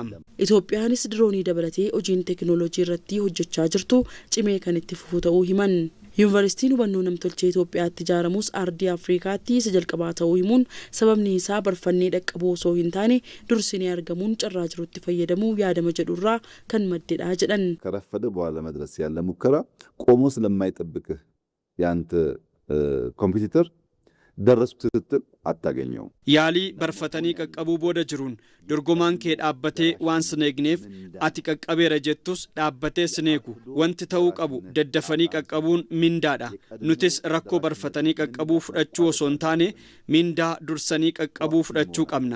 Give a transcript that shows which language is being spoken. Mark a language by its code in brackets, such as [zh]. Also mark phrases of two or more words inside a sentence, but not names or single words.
[om] Itoophiyaanis diroonii dabalatee hojiin teknooloojii irratti hojjechaa jirtu cimee kan itti fufu ta'uu himan. Yuunivarsiitiin hubannoo namtolchee Itoophiyaatti ijaaramus ardii Afrikaatti isa jalqabaa ta'uu himuun sababni isaa barfannee dhaqqabuu osoo hin taane dursinee argamuun carraa jirutti fayyadamuu yaadama jedhurraa kan maddedha jedhan. [am] ከረፈደ በኋላ መድረስ ያለ ሙከራ ቆሞ ስለማይጠብቅህ ያንተ ኮምፒውተር ደረስኩ ስትል አታገኘው። [om] ያሊ barfatanii qaqqabuu booda jiruun dorgomaan kee dhaabbatee waan sineegneef ati qaqqabeera jettus dhaabbatee sineegu wanti ta'uu qabu daddafanii qaqqabuun mindaadha. Nutis rakkoo barfatanii qaqqabuu fudhachuu osoo hin taane mindaa dursanii qaqqabuu fudhachuu qabna.